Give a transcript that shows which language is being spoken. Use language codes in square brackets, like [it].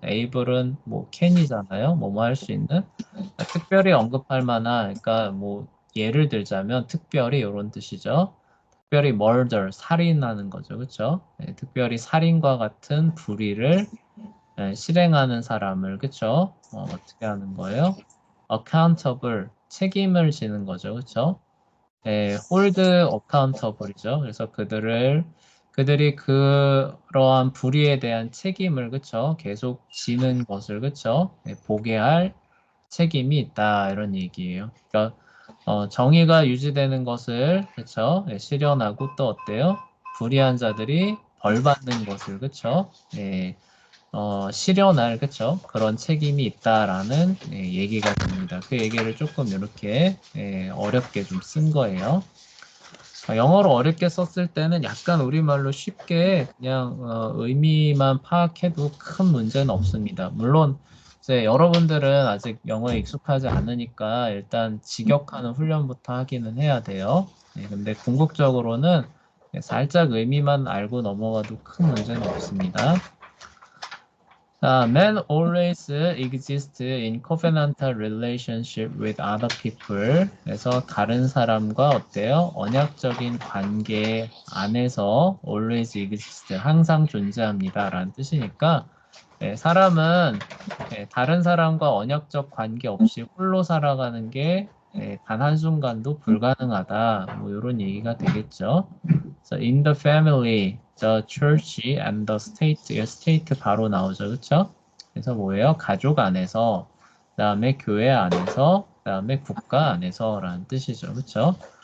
[ko] able은 뭐 can이잖아요, 뭐뭐 할 수 있는. 그러니까 특별히 언급할 만한, 그러니까 뭐 예를 들자면 특별히 이런 뜻이죠. 특별히 murder, 살인하는 거죠, 그쵸? 특별히 살인과 같은 불의를 실행하는 사람을 그쵸? 어떻게 하는 거예요? accountable 책임을 지는 거죠, 그쵸? [en] hold accountable이죠. [ko] 그래서 그들이 그러한 불의에 대한 책임을 그쵸? 계속 지는 것을 그쵸? 보게 할 책임이 있다 이런 얘기예요. 그러니까 정의가 유지되는 것을 그쵸? 실현하고 또 어때요? 불의한 자들이 벌 받는 것을 그쵸? 실현할 그쵸? 그런 책임이 있다라는 얘기가 됩니다. 그 얘기를 조금 이렇게 어렵게 좀 쓴 거예요. 영어로 어렵게 썼을 때는 약간 우리말로 쉽게 그냥 의미만 파악해도 큰 문제는 없습니다. 물론 이제 여러분들은 아직 영어에 익숙하지 않으니까 일단 직역하는 훈련부터 하기는 해야 돼요. 근데 궁극적으로는 살짝 의미만 알고 넘어가도 큰 문제는 없습니다. [en] Men always exist in covenantal relationship with other people. [ko] 그래서 다른 사람과 어때요? 언약적인 관계 안에서 [en] always exist, [ko] 항상 존재합니다. 라는 뜻이니까 사람은 다른 사람과 언약적 관계 없이 홀로 살아가는 게 단 한순간도 불가능하다. 뭐 이런 얘기가 되겠죠. [en] So in the family, the church and the state, state [ko] 바로 나오죠, 그렇죠? 그래서 뭐예요? 가족 안에서, 그다음에 교회 안에서, 그다음에 국가 안에서라는 뜻이죠, 그렇죠?